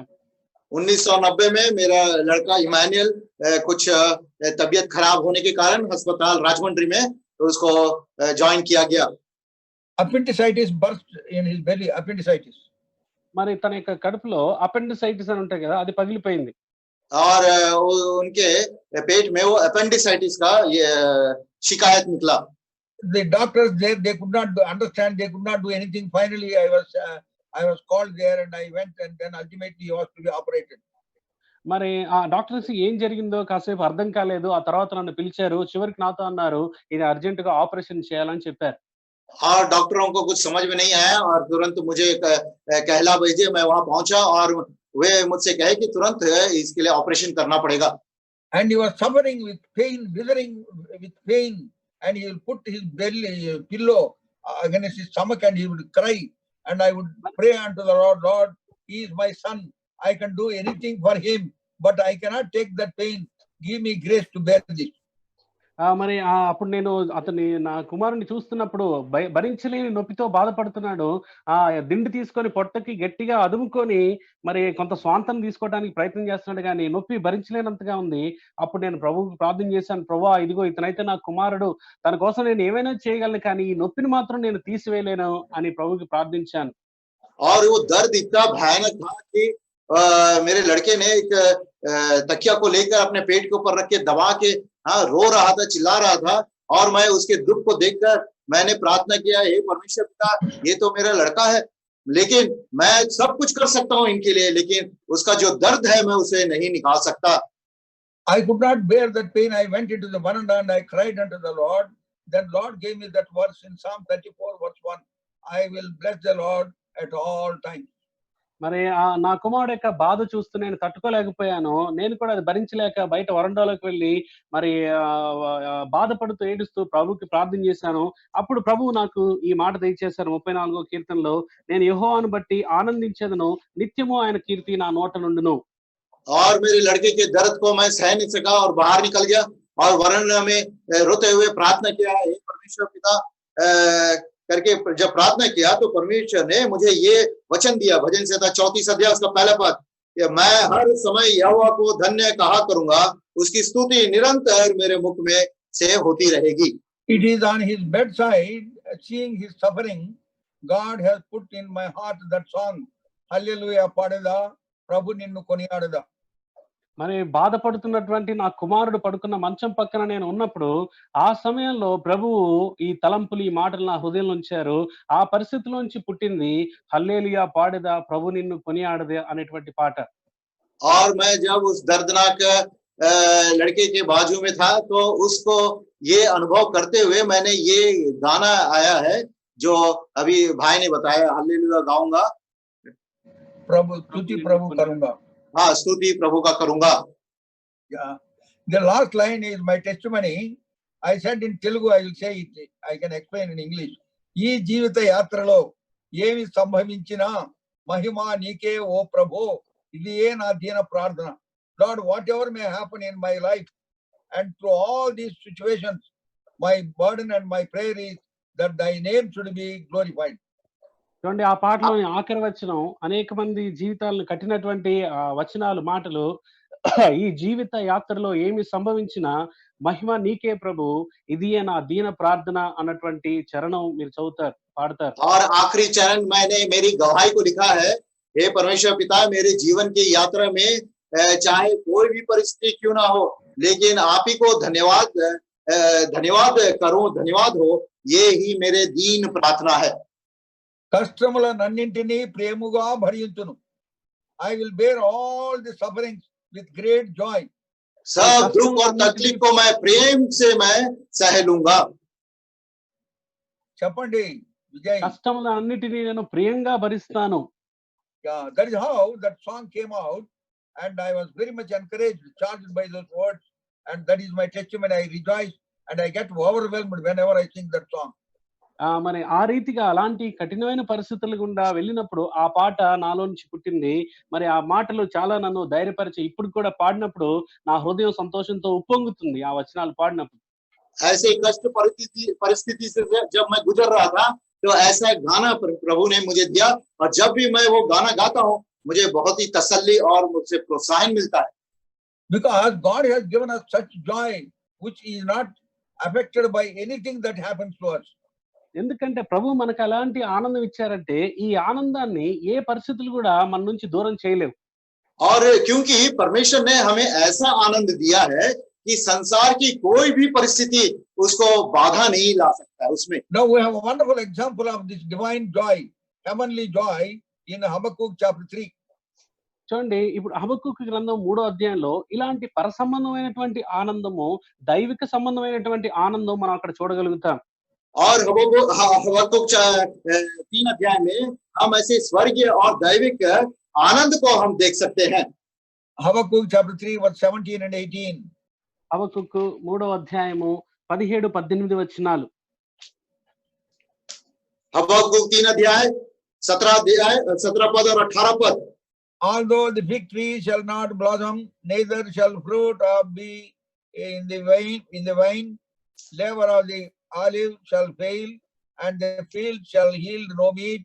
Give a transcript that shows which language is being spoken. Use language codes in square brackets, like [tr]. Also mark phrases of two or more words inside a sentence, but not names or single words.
[hi] 1990 में मेरा लड़का इमानुएल कुछ तबीयत खराब होने के कारण अस्पताल राजमंड्री में उसको ज्वाइन किया गया. [en] Appendicitis burst in his belly. Appendicitis. [te] మరి తన యొక్క కడుపులో అపెండిసైటిస్ అని ఉంటాయి కదా, అది పగిలిపోయింది. [hi] और उनके पेट में वो अपेंडिसाइटिस का ये शिकायत निकला. [en] The doctors there, they could not understand, they could not do anything. Finally I was called there and I went, and then ultimately he was to be operated. [te] మరి ఆ డాక్టర్స్ ఏం జరిగిందో కాసేపు అర్థం కాలేదు. ఆ తర్వాత నన్ను పిలిచారు, చివరికి నాతో అన్నారు, ఇది అర్జెంట్ గా ఆపరేషన్ చేయాలని చెప్పారు. [hi] और डॉक्टरों को कुछ समझ में नहीं आया और तुरंत मुझे कहला भेजे. मैं वहां पहुंचा और वे मुझसे कहे कि तुरंत इसके लिए ऑपरेशन करना पड़ेगा. [en] And he was suffering with pain, withering with pain, and he will put his belly pillow against his stomach and he would cry, and I would pray unto the Lord, Lord, he is my son, I can do anything for him, but I cannot take that pain, give me grace to bear this. [te] మరి అప్పుడు నేను నా కుమారుని చూస్తున్నప్పుడు భరించలేని నొప్పితో బాధపడుతున్నాడు. ఆ దిండు తీసుకొని పొట్టకి గట్టిగా అదుముకొని మరి కొంత స్వాంతం తీసుకోవడానికి ప్రయత్నం చేస్తున్నాడు, కానీ నొప్పి భరించలేనంతగా ఉంది. అప్పుడు నేను ప్రభువుకి ప్రార్థన చేశాను, ప్రభువా ఇదిగో ఇతనైతే నా కుమారుడు, తన కోసం నేను ఏమైనా చేయగలను, కానీ ఈ నొప్పిని మాత్రం నేను తీసివేయలేను అని ప్రభువుకి ప్రార్థించాను. [hi] और वो दर्द इतना भयानक था कि मेरे लड़के ने एक तकिया को लेकर अपने पेट के ऊपर रख के दबा के रो रहा था, चिल्ला रहा था. और मैं उसके दुख को देखकर मैंने प्रार्थना किया, हे परमेश्वर पिता, ये तो मेरा लड़का है, लेकिन मैं सब कुछ कर सकता हूँ इनके लिए, लेकिन उसका जो दर्द है मैं उसे नहीं निकाल सकता. [en] I could not bear that pain. I went into the veranda and I cried unto the Lord. Then Lord gave me that verse in Psalm 34 verse 1. I will bless the Lord at all times. [te] మరి నా కుమారుడు యొక్క బాధ చూస్తూ నేను తట్టుకోలేకపోయాను. నేను కూడా అది భరించలేక బయట వరండాలోకి వెళ్ళి మరి బాధపడుతూ ఏడుస్తూ ప్రభువుకి ప్రార్థన చేశాను. అప్పుడు ప్రభువు నాకు ఈ మాట దయచేశారు 34వ కీర్తనలో, నేను యెహోవాను బట్టి ఆనందించెదను, నిత్యము ఆయన కీర్తి నా నోట నుండును. [hi] और मेरे लड़के के दर्द को मैं सह नहीं सका और बाहर निकल गया और वरांडा में रोते हुए प्रार्थना किया, हे परमेश्वर पिता करके जब प्रार्थना किया तो परमेश्वर ने मुझे ये वचन दिया, भजन संहिता 34 अध्याय उसका पहला पद, मैं हर समय यहोवा को धन्य कहा करूंगा, उसकी स्तुति निरंतर मेरे मुख में से होती रहेगी. [en] It is on his bedside, seeing his suffering, God has put in my heart that song, [te] హల్లెలూయా పాడెదా, ప్రభు నిన్ను కొనియాడదా. మరి బాధపడుతున్నటువంటి నా కుమారుడు పడుకున్న మంచం పక్కన నేను ఉన్నప్పుడు ఆ సమయంలో ప్రభువు ఈ తలంపులు ఈ మాటలు నా హృదయంలో ఉంచారు. ఆ పరిస్థితిలోంచి పుట్టింది హల్లెలూయా పాడేదా, ప్రభు నిన్ను కొనియాడదే అనేటువంటి పాట. [hi] और मैं जब उस दर्दनाक लड़के के बाजू में था तो उसको ये अनुभव करते हुए मैंने ये गाना आया है जो अभी भाई ने बताया, हल्लेलुया गाऊंगा, प्रभु स्तुति प्रभु करूंगा. हाँ, स्तुति प्रभु का करूंगा. [en] Yeah. The last line is my testimony. I said in Telugu, I will say it. I can explain in English. [te] ఈ జీవిత యాత్రలో ఏమి సంభవించినా మహిమ నీకే ఓ ప్రభు, ఇది ఏ నా దీన ప్రార్థన. [en] Lord, whatever may happen in my life and through all these situations, my burden and my prayer is that thy name should be glorified. [te] చూడండి, ఆ పాటలోని ఆఖరి వచనం అనేక మంది జీవితాలను కట్టినటువంటి వచనాలు, మాటలు. ఈ జీవిత యాత్రలో ఏమి సంభవించినా మహిమ నీకే ప్రభు, ఇది నా దీన ప్రార్థన అన్నటువంటి చరణం మీరు చదువుతారు, పాడతారు. [hi] और आखिरी चरण मैंने मेरी गवाही को लिखा है, हे परमेश्वर पिता, मेरे जीवन की यात्रा में चाहे कोई भी परिस्थिति क्यों ना हो, लेकिन आप ही को धन्यवाद करूं, धन्यवाद हो, ये ही मेरे दीन प्रार्थना है. [te] కష్టములనన్నింటినీ ప్రేమగా భరించును. [en] I will bear all the sufferings with great joy. [hi] सब दुख और तकलीफ को मैं प्रेम से मैं सह लूंगा. [te] చెప్పండి విజయ్. కష్టములన్నిటినీ నేను ప్రియంగా భరిస్తాను. [en] Yeah, that is how that song came out, and I was very much encouraged, charged by those words, and that is my testimony. I rejoice and I get overwhelmed whenever I sing that song. [te] మరి ఆ రీతిగా అలాంటి కఠినమైన పరిస్థితుల గుండా వెళ్ళినప్పుడు ఆ పాట నాలో నుంచి పుట్టింది. మరి ఆ మాటలు చాలా నన్ను ధైర్యపరిచి ఇప్పుడు కూడా పాడినప్పుడు నా హృదయం సంతోషంతో ఉప్పొంగుతుంది ఆ వచనాలు పాడినప్పుడు. [hi] ऐसे कष्ट परिस्थिति से जब मैं गुजर रहा था तो ऐसा गाना प्रभु ने मुझे दिया, और जब भी मैं वो गाना गाता हूँ मुझे बहुत ही तसल्ली और मुझसे प्रोत्साहन मिलता है. [en] Because God has given us such joy which is not affected by anything that happens to us. [te] ఎందుకంటే ప్రభు మనకు అలాంటి ఆనందం ఇచ్చారంటే ఈ ఆనందాన్ని ఏ పరిస్థితులు కూడా మన నుంచి దూరం చేయలేవు. [hi] और क्योंकि परमेश्वर ने हमें ऐसा आनंद दिया है कि संसार की कोई भी परिस्थिति उसको बाधा नहीं ला सकता है उसमें. [en] Now we have a wonderful example of this divine joy, heavenly joy in Habakkuk chapter 3. [te] చూడండి, ఇప్పుడు హబక్కూకు గ్రంథం 3వ అధ్యాయంలో ఇలాంటి పరసంబంధమైనటువంటి ఆనందము, దైవిక సంబంధమైనటువంటి ఆనందం మనం అక్కడ చూడగలుగుతాం. [hi] और हबक्कुक 3 अध्याय में हम ऐसे स्वर्गीय और दैविक आनंद को हम देख सकते हैं. [en] Habakkuk chapter 3 verse 17 and 18. [te] హబక్కూకు 3వ అధ్యాయము 17-18 వచనాలు. [hi] हबक्कुक 3 अध्याय 17 पद और 18 पद. [en] Although the fig tree shall not blossom, neither shall fruit be in the vine, labor of the olive shall fail, and the field shall yield no meat.